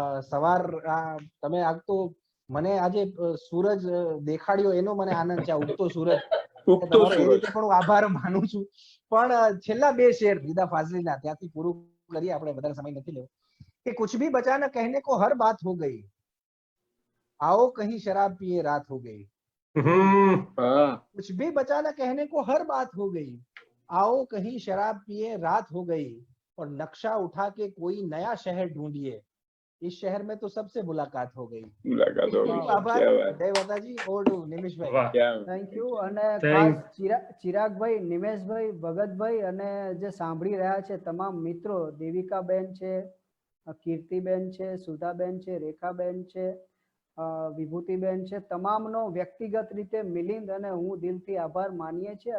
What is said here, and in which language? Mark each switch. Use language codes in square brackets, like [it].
[gu] સવાર તમે આજ તો મને આજે સૂરજ દેખાડ્યો એનો મને આનંદ છે. ઉગતો સૂરજ તમારો એ રીતે પણ હું આભાર માનું છું. પણ છેલ્લા બે શેર રીદા ફાઝલીના ત્યાંથી પૂરું કરીએ, આપણે વધારે સમય નથી લેવો. [hi] કે કુછ ભી બચા ન કહેને કો હર બાત હો ગઈ, आओ कहीं शराब पिए रात हो गई. कुछ भी बचा न कहने को हर बात हो गई, आओ कहीं शराब पिए रात हो गई, और नक्शा उठा के कोई नया शहर ढूंढिए, इस शहर में तो सबसे मुलाकात हो गई. आभार. जय माताजी. [gu] ઓર નિમેશભાઈ. [en] Thank you. [gu] અને ખાસ ચિરાગભાઈ, નિમેશભાઈ, ભગતભાઈ અને જે સાંભળી રહ્યા છે તમામ મિત્રો, દેવિકાબેન છે, કીર્તિબેન છે, સુધાબેન છે, રેખાબેન છે, વિભૂતિબેન છે, તમામનો વ્યક્તિગત રીતે મિલિંદ અને હું દિલથી આભાર માનીએ છીએ.